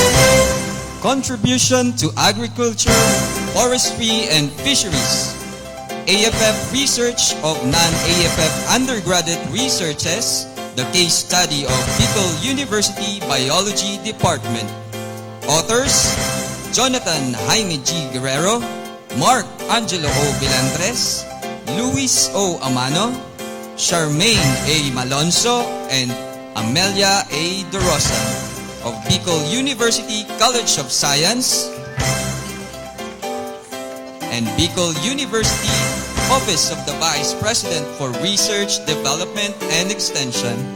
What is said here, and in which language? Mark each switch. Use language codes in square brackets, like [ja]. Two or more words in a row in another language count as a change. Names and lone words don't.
[en] Contribution to agriculture, forestry, and fisheries. AFF research of non-AFF undergraduate researches, the case study of Bicol University Biology Department. Authors, Jonathan Jaime G. Guerrero, Mark Angelo O. Vilandres, Luis O. Amano, Charmaine A. Malonzo, and Amelia A. De Rosa of Bicol University College of Science and Bicol University Office of the Vice President for Research, Development, and Extension.